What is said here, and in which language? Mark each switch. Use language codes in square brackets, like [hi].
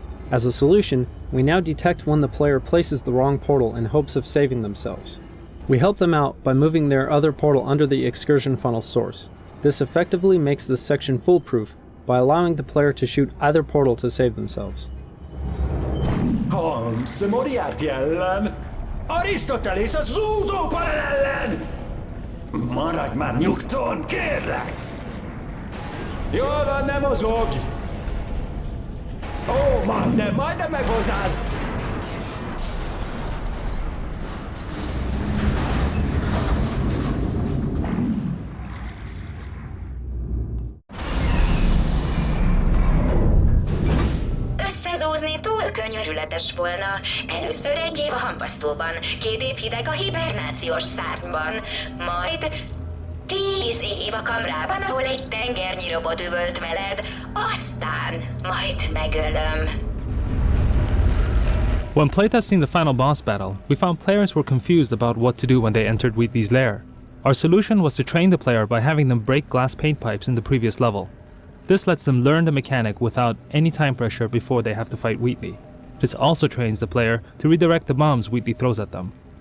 [en] As a solution, we now detect when the player places the wrong portal in hopes of saving themselves. We help them out by moving their other portal under the excursion funnel source. This effectively makes this section foolproof by allowing the player to shoot either portal to save themselves. [hu] Holmes, Moriarty ellen! Arisztotelész a zúzó panel ellen! Maradj már nyugton, kérlek! Jól van, nem mozog! Ó, majdnem megvoltál! Összezúzni túl könyörületes volna. Először 1 év a hamvasztóban, 2 év hideg a hibernációs szárnyban, majd 10 év a kamrában, ahol egy tengernyi robot üvölt veled, aztán majd megölöm. [en] When playtesting the final boss battle, we found players were confused about what to do when they entered Wheatley's lair. Our solution was to train the player by having them break glass paint pipes in the previous level. This lets them learn the mechanic without any time pressure before they have to fight Wheatley. This also trains the player to redirect the bombs Wheatley throws at them.